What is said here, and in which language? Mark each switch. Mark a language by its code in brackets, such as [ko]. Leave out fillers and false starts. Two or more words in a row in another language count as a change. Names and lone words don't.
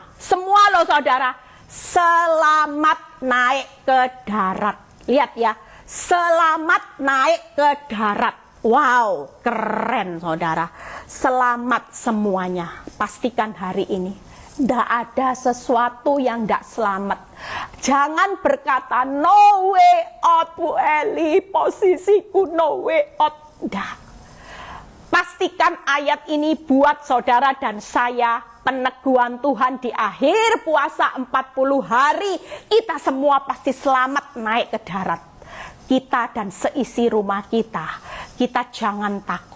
[id] Semua loh saudara, selamat naik ke darat. Lihat ya, selamat naik ke darat. Wow, keren saudara. Selamat semuanya. Pastikan hari ini tidak ada sesuatu yang tidak selamat. Jangan berkata [en] no way out [id] Bu Eli, posisiku [en] no way out. [id] Tidak. Pastikan ayat ini buat saudara dan saya peneguhan Tuhan di akhir puasa 40 hari. Kita semua pasti selamat naik ke darat. Kita dan seisi rumah kita. Kita jangan takut.